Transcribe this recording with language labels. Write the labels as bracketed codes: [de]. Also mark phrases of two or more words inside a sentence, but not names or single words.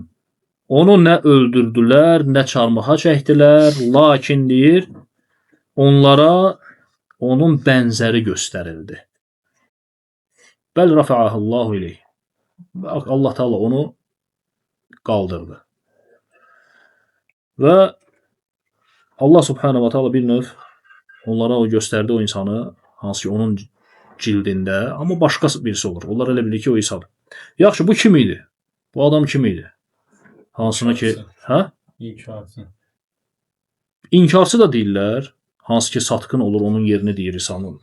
[az] Onu nə öldürdülər, nə çarmıxa çəkdilər, lakin deyir, onlara onun bənzəri göstərildi. [ar] بل رفعه الله إليه. [az] Allah Teala onu qaldırdı. Və Allah [ar] سبحانه وتعالى [az] bir növ onlara o göstərdi o insanı, hansı ki onun cildində, amma başqa birisi olur. Onlar elə bilir ki, o İsa'dır. Yaxşı, bu kim idi? Bu adam kim idi? Hansına ki, hə? İnkarçı da deyirlər, hansı ki satqın olur, onun yerini deyir İsa'nın.